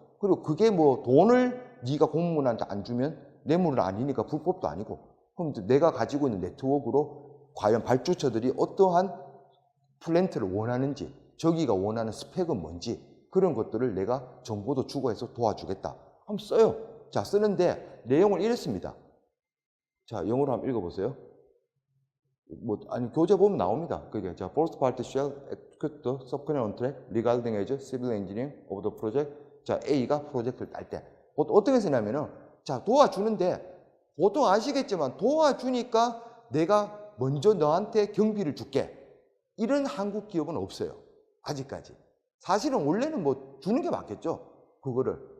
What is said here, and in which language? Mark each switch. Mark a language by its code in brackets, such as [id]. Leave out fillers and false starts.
[ko] 그리고 그게 뭐 돈을 네가 공무원한테 안 주면 뇌물은 아니니까 불법도 아니고, 그럼 내가 가지고 있는 네트워크로 과연 발주처들이 어떠한 플랜트를 원하는지, 저기가 원하는 스펙은 뭔지, 그런 것들을 내가 정보도 주고 해서 도와주겠다. 한번 써요. 자, 쓰는데 내용을 이랬습니다. 자, 영어로 한번 읽어보세요. 뭐, 아니, 교재 보면 나옵니다. 그게, 자, [en] First party shall execute the subcontract regarding as civil engineering of the project. [ko] 자, A가 프로젝트를 딸 때. 어떻게 쓰냐면은, 자, 도와주는데, 보통 아시겠지만, 도와주니까 내가 먼저 너한테 경비를 줄게. 이런 한국 기업은 없어요. 아직까지. 사실은 원래는 뭐, 주는 게 맞겠죠. 그거를.